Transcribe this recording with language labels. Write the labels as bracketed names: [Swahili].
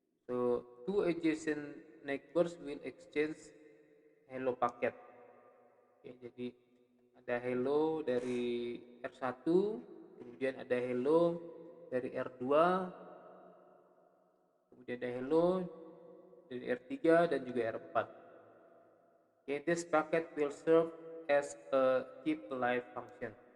[English] So two adjacent neighbors will exchange hello packet. [Indonesian] Oke, jadi ada hello dari R1, kemudian ada hello dari R2, kemudian ada hello dari R3 dan juga R4. [English] Okay, this packet will serve as a keep alive function.